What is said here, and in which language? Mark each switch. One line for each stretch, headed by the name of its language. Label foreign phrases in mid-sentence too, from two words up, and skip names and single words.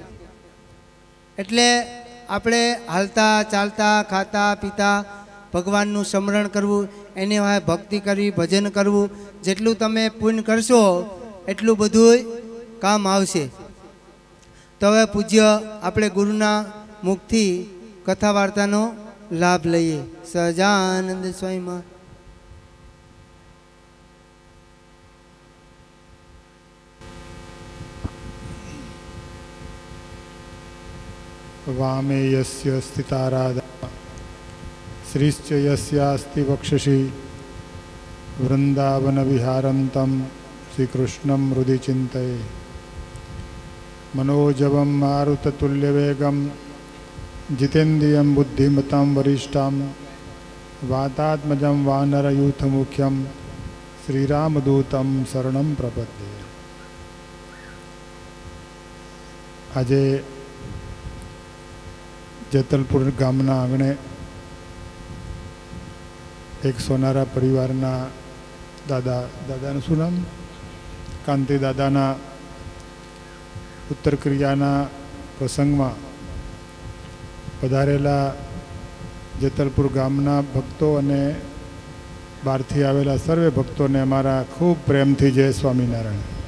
Gujarati: એટલે આપણે હાલતા ચાલતા ખાતા પીતા ભગવાનનું સ્મરણ કરવું, એને ભક્તિ કરવી, ભજન કરવું. જેટલું તમે પુણ્ય કરશો એટલું બધું કામ આવશે. તો હવે પૂજ્ય આપણે ગુરુના મુખથી કથા વાર્તાનો લાભ લઈએ. સહજાનંદ સ્વામીમાં
Sanskrit: वामे यस्य स्थिताराधा श्रीश्च यस्यास्ति वक्षसि वृंदावन विहारं तं श्रीकृष्णं हृदि चिन्तये. मनोजवं मारुततुल्यवेगं जितेन्द्रियं बुद्धिमतां वरिष्ठां वातात्मजं वानरयूथमुख्यं श्रीरामदूतं शरणं प्रपद्ये.
Gujarati: આજે જેતલપુર ગામના આંગણે એક સોનારા પરિવારના દાદાનું શું નામ, કાંતિ દાદાના ઉત્તર ક્રિયાના પ્રસંગમાં પધારેલા જેતલપુર ગામના ભક્તો અને બહારથી આવેલા સર્વે ભક્તોને અમારા ખૂબ પ્રેમથી જય સ્વામિનારાયણ.